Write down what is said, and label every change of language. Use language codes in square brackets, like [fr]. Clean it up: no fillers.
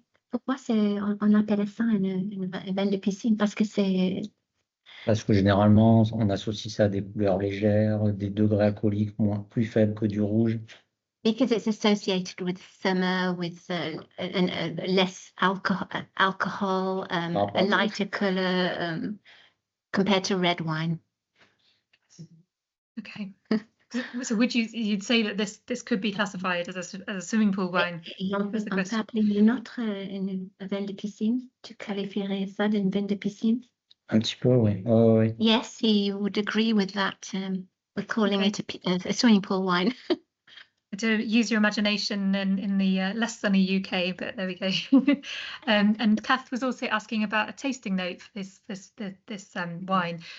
[fr] Pourquoi on appelle ça une vin de piscine? Parce que généralement, on associe ça à des couleurs légères, des degrés alcooliques plus faibles que du rouge. [en] Because it's associated with summer, with less alcohol, a lighter colour compared to red wine. Okay. So you'd say that this could be classified as a swimming pool wine? [fr] On peut appeler une autre vin de piscine. Tu qualifierais ça d'une vin de piscine? Un petit peu, oui. Oh, oui. [en] Yes, he would agree with that. We're calling it a swimming pool wine. To use your imagination in the less sunny UK, but there we go. And Kath was also asking about a tasting note for this wine.